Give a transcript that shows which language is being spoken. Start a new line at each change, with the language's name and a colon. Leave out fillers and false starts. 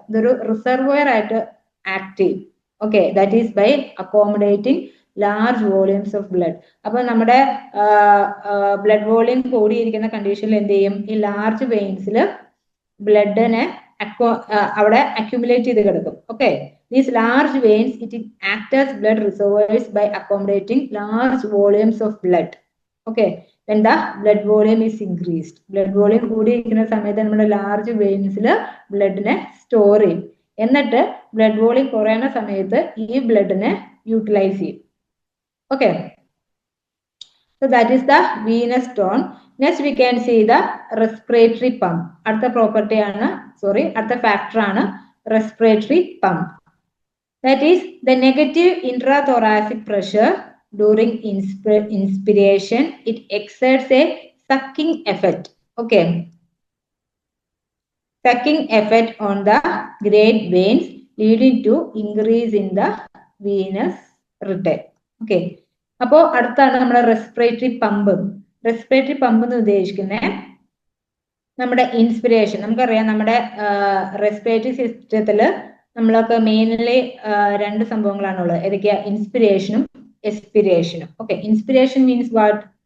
Malayalam: ഇതൊരു റിസർവോയർ ആയിട്ട് ആക്ട് ചെയ്യും. Okay,
English: That is by accommodating large volumes of blood.
Malayalam: അപ്പൊ നമ്മുടെ ബ്ലഡ് വോളിയം കൂടിയിരിക്കുന്ന കണ്ടീഷനിൽ എന്ത് ചെയ്യും? ഈ ലാർജ് വെയിൻസിൽ ബ്ലഡിനെ അവിടെ അക്യുമുലേറ്റ് ചെയ്ത് കിടക്കും.
English: Okay, these large veins it act as blood reservoirs by accommodating large volumes of blood. Okay, when the blood volume is increased,
Malayalam: blood volume കൂടിയിരിക്കുന്ന സമയത്ത് നമ്മുടെ ലാർജ് വെയിൻസിൽ ബ്ലഡിനെ സ്റ്റോർ ചെയ്യും. എന്നിട്ട് ബ്ലഡ് വോളിയം കുറയുന്ന സമയത്ത് ഈ ബ്ലഡിനെ യൂട്ടിലൈസ് ചെയ്യും.
English: Okay, so that is the venous tone. Next we can see the respiratory pump.
Malayalam: അടുത്ത പ്രോപ്പർട്ടി ആണ്, അടുത്ത ഫാക്ടർ ആണ് respiratory pump.
English: That is the negative intrathoracic pressure during inspiration. It exerts a sucking effect. Okay, sucking effect on the great veins, leading to increase in the venous return.
Malayalam: Okay, അപ്പോൾ അടുത്താണ് നമ്മുടെ respiratory pump. Respiratory pump എന്ന് ഉദ്ദേശിക്കുന്നത് നമ്മുടെ inspiration. നമുക്കറിയാം നമ്മുടെ respiratory സിസ്റ്റത്തില് നമ്മളൊക്കെ mainly രണ്ട് സംഭവങ്ങളാണുള്ളത്. ഏതൊക്കെയാ? ഇൻസ്പിരേഷനും എക്സ്പിരേഷനും. Okay,
English: Inspiration means what?